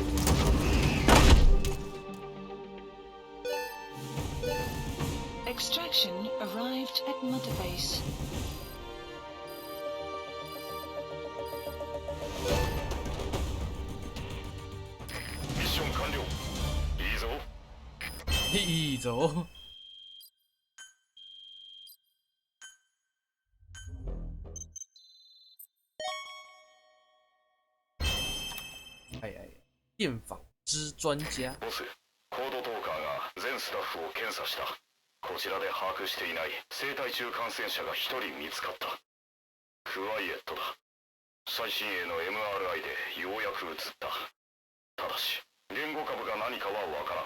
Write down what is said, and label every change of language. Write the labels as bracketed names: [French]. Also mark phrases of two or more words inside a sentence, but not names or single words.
[English] Extraction expedition arrived at Mother Base. [Japanese] ミッション完了。いいぞ。いいぞ。哎哎，电访之专家。ボス、コードトーカーが全スタッフを検査した。こちらで把握していない生体中感染者が1人見つかった。クワイエットだ。最新鋭の MRI でようやく映った。ただし言語株が何かはわからん。